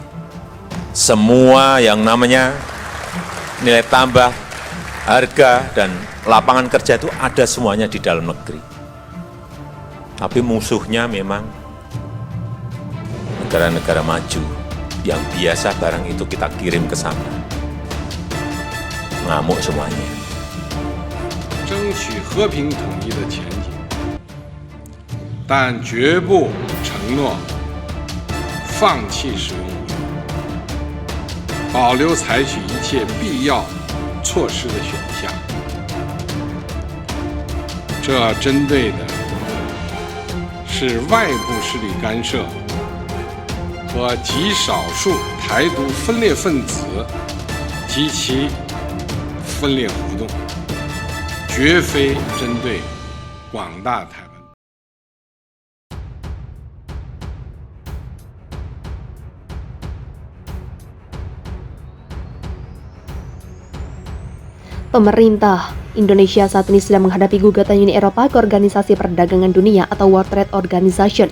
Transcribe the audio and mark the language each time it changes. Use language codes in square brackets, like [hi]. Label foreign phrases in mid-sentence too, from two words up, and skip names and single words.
[id] Semua yang namanya nilai tambah, harga, dan lapangan kerja itu ada semuanya di dalam negeri. Tapi musuhnya memang negara-negara maju yang biasa barang itu kita kirim ke sana. Ngamuk semuanya. [zh] 争取和平统一的前景，但绝不承诺放弃使用武力，保留采取一切必要措施的选项。这针对的是外部势力干涉和极少数台独分裂分子及其分裂活动，绝非针对广大台湾。 [id] Pemerintah Indonesia saat ini sedang menghadapi gugatan Uni Eropa ke Organisasi Perdagangan Dunia atau [en] World Trade Organization.